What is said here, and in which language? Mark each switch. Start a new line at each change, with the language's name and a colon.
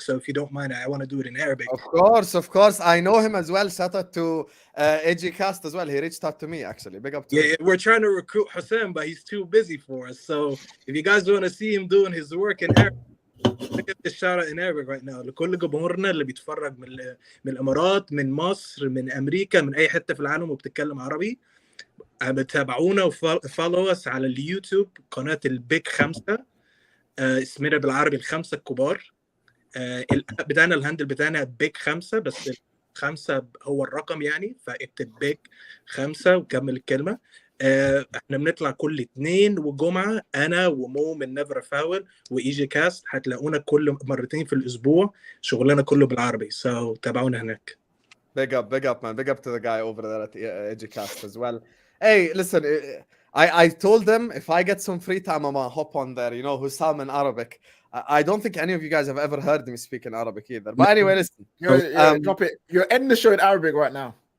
English: So if you don't mind, I want to do it in Arabic. Of course. I know him as well. Shout out to AGCast as well. He reached out to me, actually. Big up to him. We're trying to recruit Hussam, but he's too busy for us. So if you guys want to see him doing his work in Arabic, give this shout out in Arabic right now.
Arabic: لكل جمهورنا اللي بيتفرج من الإمارات، من مصر، من أمريكا، من أي حتة في العالم وبتتكلم عربي. بتابعونا وفولو اس على اليوتيوب قناه البيك 5 اسمنا بالعربي الخمسه الكبار. بتاعنا الهاندل بتاعنا بيك 5 بس 5 هو الرقم يعني فاكتب بيك 5 وكمل الكلمه. احنا بنطلع كل 2 والجمعه انا ومو من نيفر فاول وايجي كاست هتلاقونا كل مرتين في الاسبوع شغلنا كله بالعربي. تابعونا هناك.
English: Big up, man. Big up to the guy over there at Edgecast as well. Hey, listen, I told them if I get some free time, I'm gonna hop on there. You know, Hussam in Arabic. I don't think any of you guys have ever heard me speak in Arabic either. But anyway, listen. Drop it. You're ending the show in Arabic right now.